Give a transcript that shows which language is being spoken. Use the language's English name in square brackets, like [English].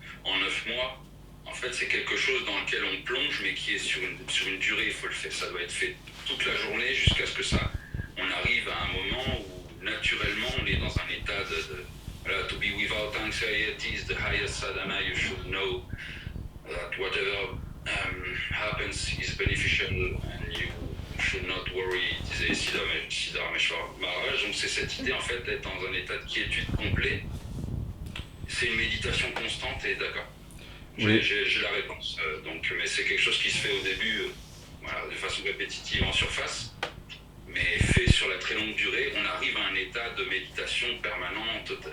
[French] En 9 mois, en fait, c'est quelque chose dans lequel on plonge, mais qui est sur une durée. Il faut le faire. Ça doit être fait toute la journée jusqu'à ce que on arrive à un moment où, naturellement, naturellement, on est dans un état voilà, [English] to be without anxiety is the highest sadhana. You should know that whatever happens is beneficial and you should not worry, [French] disait [English] Siddharameshwar Maharaj. [French] Donc c'est cette idée en fait d'être dans un état de quiétude complet. C'est une méditation constante et d'accord. Oui. J'ai la réponse. Mais c'est quelque chose qui se fait au début voilà, de façon répétitive en surface, mais fait sur la très longue durée, on arrive à un état de méditation permanente.